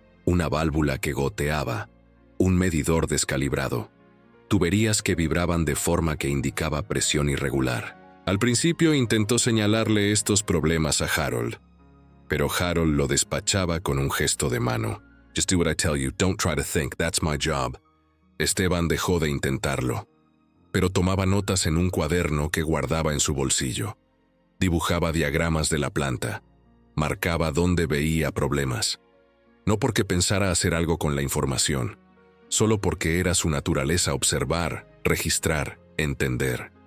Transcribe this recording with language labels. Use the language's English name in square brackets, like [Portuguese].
[Spanish] Una válvula que goteaba, un medidor descalibrado, tuberías que vibraban de forma que indicaba presión irregular. Al principio intentó señalarle estos problemas a Harold, pero Harold lo despachaba con un gesto de mano. [English] "Just do what I tell you, don't try to think, that's my job." [Spanish] Esteban dejó de intentarlo, pero tomaba notas en un cuaderno que guardaba en su bolsillo. Dibujaba diagramas de la planta, marcaba dónde veía problemas. No porque pensara hacer algo con la información, solo porque era su naturaleza observar, registrar, entender.